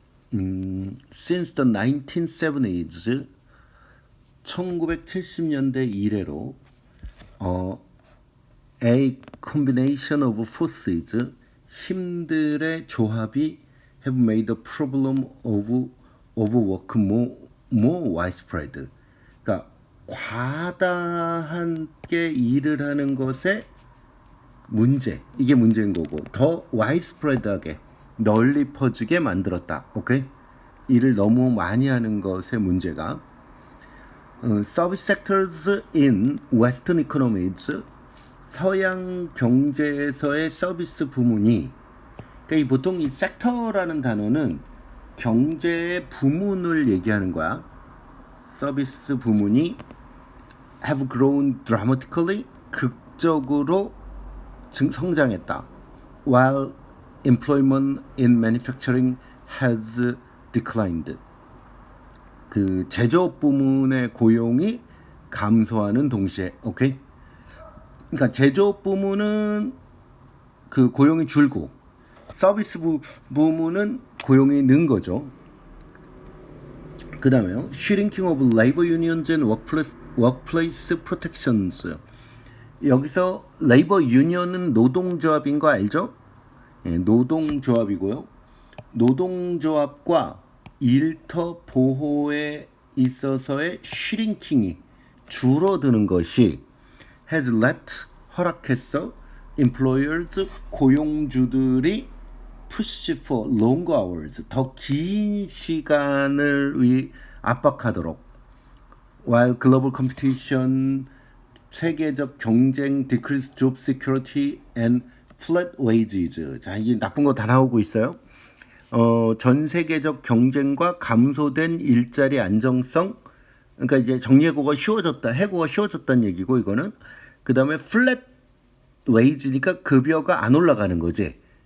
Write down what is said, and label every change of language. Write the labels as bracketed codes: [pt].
[en] Since the 1970s, [ko] 1970년대 이래로 [en] a combination of forces, [ko] 힘들의 조합이 [en] have made the problem of overwork more widespread. [ko] 그러니까 과다하게 일을 하는 것의 문제, 이게 문제인 거고, 더 widespread하게 널리 퍼지게 만들었다. 오케이? 일을 너무 많이 하는 것의 문제가 [en] service sectors in Western economies, [ko] 서양 경제에서의 서비스 부문이, 그러니까 보통 이 섹터라는 단어는 경제의 부문을 얘기하는 거야. 서비스 부문이 [en] have grown dramatically, [ko] 극적으로 성장했다. [en] While employment in manufacturing has declined. [ko] 그 제조업 부문의 고용이 감소하는 동시에, 오케이? 그러니까 제조업 부문은 그 고용이 줄고 서비스 부문은 고용이 는 거죠. 그 다음에요. [en] Shrinking of labor unions and workplace protections. [ko] 여기서 레이버 유니언은 노동조합인 거 알죠? 예, 노동조합이고요. 노동조합과 일터 보호에 있어서의 슈링킹이 줄어드는 것이 [en] has let, [ko] 허락했어, [en] employers, [ko] 고용주들이 [en] push for longer hours, [ko] 더 긴 시간을 압박하도록, [en] while global competition, [ko] 세계적 경쟁, [en] decreased job security and flat wages. [ko] 자, 이게 나쁜 거 다 나오고 있어요. 전 세계적 경쟁과 감소된 일자리 안정성. 그러니까 이제 정리해고가 쉬워졌다, 해고가 쉬워졌다는 얘기고, 이거는. 그 다음에 flat wage니까 급여가 안 올라가는 거지.